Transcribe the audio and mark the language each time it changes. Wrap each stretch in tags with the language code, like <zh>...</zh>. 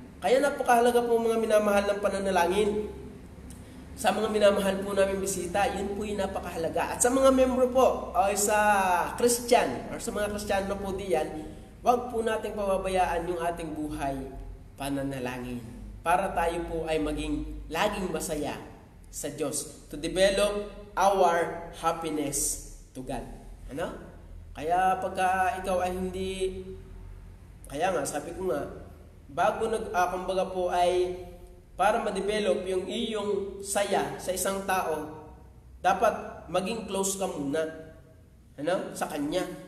<tl>Kaya napakahalaga po mga minamahal ng pananalangin. Sa mga minamahal po namin bisita, yun po yung napakahalaga. At sa mga membro po, o sa Christian, or sa mga Kristiyano po diyan, wag po nating pababayaan yung ating buhay pananalangin. Para tayo po ay maging laging masaya sa Diyos.</tl> <en>To develop our happiness to God.</en> <tl>Kaya pagka ikaw ay hindi, kaya nga, sabi ko nga, bago kumbaga po ay para ma-develop yung iyong saya sa isang tao, dapat maging close ka muna sa kanya.</tl>